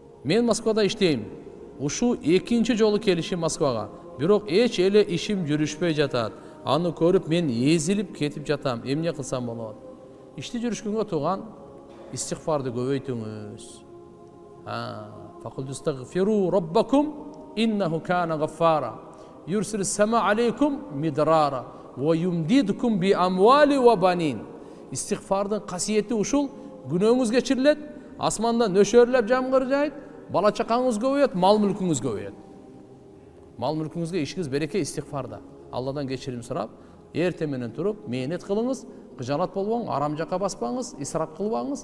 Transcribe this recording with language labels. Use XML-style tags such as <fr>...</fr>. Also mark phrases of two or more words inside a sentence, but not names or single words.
<ky>Мен Москвада иштейм. Ушу экинчи жолу келишим Москвага. Бирок эч эле ишим жүрүшпөй жатат. Аны көрүп мен эзилип кетип жатам. Эмне кылсам болот? Ишти жүрүшкөнгө турган истигфарды көбөйтүңүз.</ky> <ar>فقلت استغفروا ربكم إنه كان غفارا. يرسل السماء عليكم مدرارا ويمددكم بأموال وبنين.</ar> <ky>Истигфардын касиети ушул: күнөөңүз кечирилет, асмандан нөшөрлөп жамгыр жайт, бала чакаңыз көбөйөт, мал мүлкүңүз көбөйөт. Мал мүлкүңүзгө ишиңиз береке истигфарда. Алладан кечирим сурап, эртең менен туруп, мээнет кылыңыз, кыжалат болбоңуз, арам жакка баспаңыз, исрап кылбаңыз.</ky>